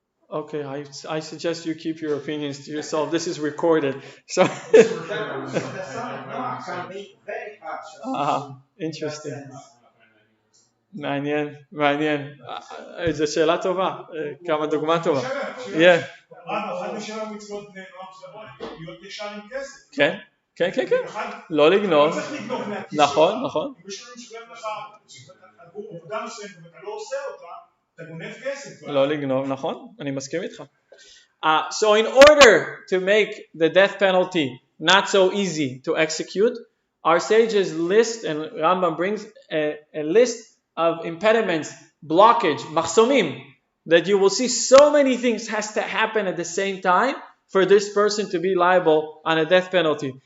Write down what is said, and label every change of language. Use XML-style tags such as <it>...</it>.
<en>Okay, I suggest you keep your opinions to yourself. This is recorded, so. The rules of the son of Noah can be very harsh. Interesting. מעניין.</en> <he>זו שאלה טובה, כמה דוגמה טובה. אחד משבע מצוות בני נוח זה להיות ישר עם כסף. כן. לא לגנוב. לא צריך לגנוב מהכיס. נכון. אם מישהו משלם לך עבור עובדה מסוימת ואתה לא עושה אותה, אתה גונב כסף. לא לגנוב, נכון, אני מסכים איתך.</he> <en>So in order to make the death penalty not so easy to execute, our sages list, and Rambam brings a list of impediments, blockage, machsomim, that you will see so many things has to happen at the same time for this person to be liable on a death penalty.</en>